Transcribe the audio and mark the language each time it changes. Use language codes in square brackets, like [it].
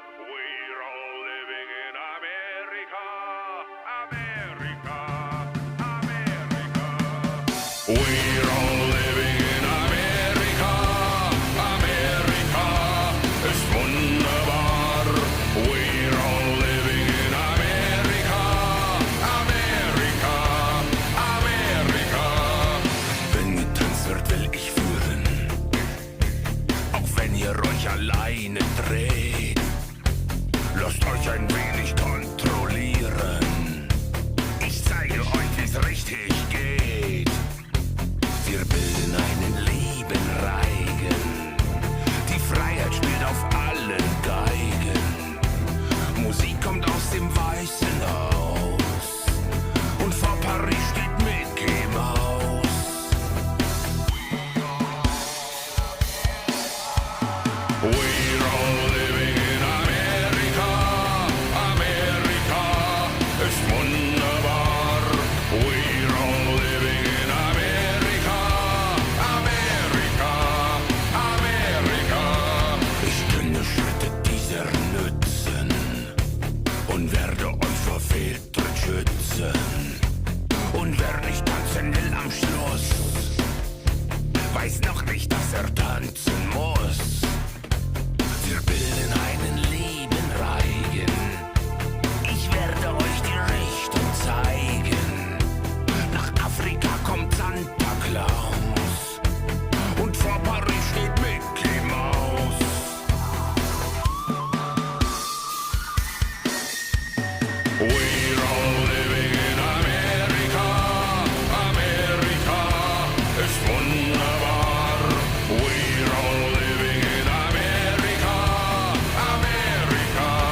[en] We're all living in America. America. America. We're all living in America. America [de] ist wunderbar. [en] We're all living in America. America. America. [de] Wenn getanzt wird, will ich führen. Auch wenn ihr euch alleine dreht. Lasst euch ein wenig kontrollieren. Ich zeige euch, wie's richtig geht. Wir bilden einen lieben Reigen. Die Freiheit spielt auf allen Geigen. Musik kommt aus dem Weißen Haus. Und vor Paris steht Mickey Mouse. [en] We're all living in America. America [de] ist wunderbar. [en] We're all living in America. America. America. [de] Ich kenne Schritte dieser nützen und werde euch vor Fehltritt schützen. Und wer nicht tanzen will am Schluss, weiß noch nicht, dass er tanzen muss. Wir bilden einen lieben Reigen. Ich werde euch die Richtung zeigen. Nach Afrika kommt Santa Claus. Und vor Paris steht Mickey Mouse. [en] We're all living in America. America [de] ist wunderbar. [en] We're all living in America. America.